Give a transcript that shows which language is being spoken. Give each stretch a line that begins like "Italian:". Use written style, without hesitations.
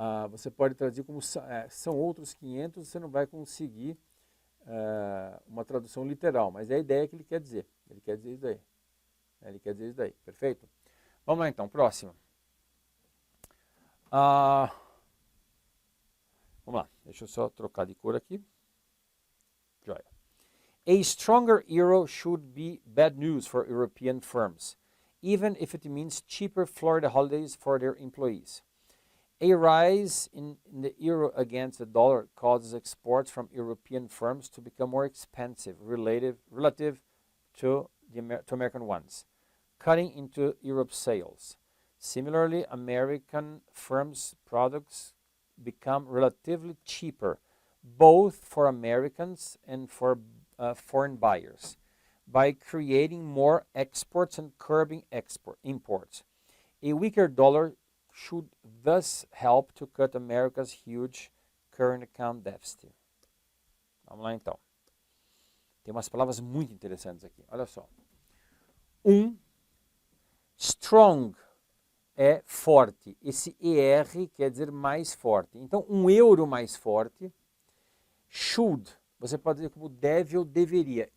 Portuguese: Você pode traduzir como são outros 500, você não vai conseguir uma tradução literal, mas é a ideia que ele quer dizer. Ele quer dizer isso daí. Perfeito? Vamos lá então, próximo. Vamos lá, deixa eu só trocar de cor aqui. Joia.
English: A stronger euro should be bad news for European firms, even if it means cheaper Florida holidays for their employees. A rise in the euro against the dollar causes exports from European firms to become more expensive relative to American ones, cutting into Europe's sales. Similarly, American firms' products become relatively cheaper both for Americans and for foreign buyers, by creating more exports and curbing imports. A weaker dollar should thus help to cut America's huge current account deficit.
Portuguese: Vamos lá então. Tem umas palavras muito interessantes aqui. Olha só. Strong é forte. Esse ER quer dizer mais forte. Então, um euro mais forte. Should, você pode dizer como deve ou deveria.